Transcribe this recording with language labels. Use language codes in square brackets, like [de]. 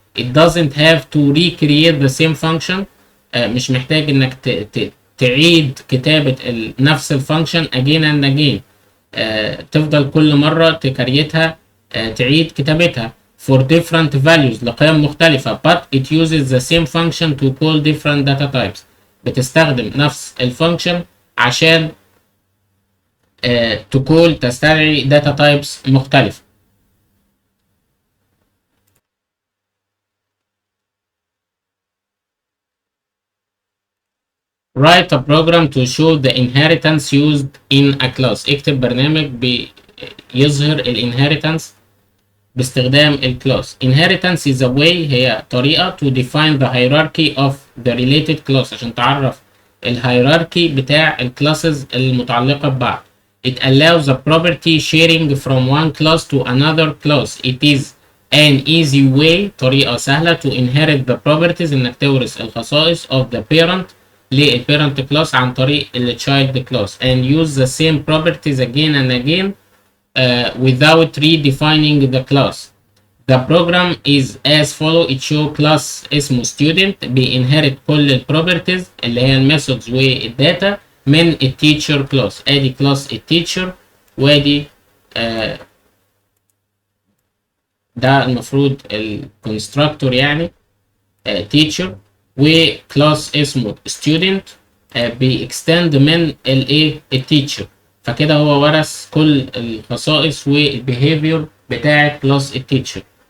[en] It doesn't have to recreate the same function، [ar] مش محتاج إنك تعيد كتابة نفس الفانكشن [en] again and again، [ar] تفضل كل مرة تكريتها، تعيد كتابتها [en] for different values [ar] لقيم مختلفة، [en] but it uses the same function to call different data types، [ar] بتستخدم نفس الفانكشن عشان تقول تستدعي data types مختلفة. [en] Write a program to show the inheritance used in a class. [ar] اكتب برنامج بيظهر الانهيرتنس باستخدام الكلاس. [en] Inheritance is a way، [ar] هي طريقة [en] to define the hierarchy of the related class، [ar] عشان تعرف الهيراركي بتاع الكلاسز المتعلقة ببعض. [en] It allows the property sharing from one class to another class. It is an easy way، [ar] طريقة سهلة [en] to inherit the properties، [ar] انك تورث الخصائص [en] of the parent للparent class عن طريق child class and use the same properties again and again without redefining the class. The program is as follow. it show class [ar] اسمه student بينهرت كل البروبرتيز اللي هي الميثودز والداتا من التيتشر كلاس. ادي كلاس التيتشر، وادي ده المفروض الكونستراكتور يعني تيتشر، وكلاس اسمه student بيكستند من الايه التيتشر، فكده هو ورث كل الخصائص والبيهيفير بتاع كلاس التيتشر.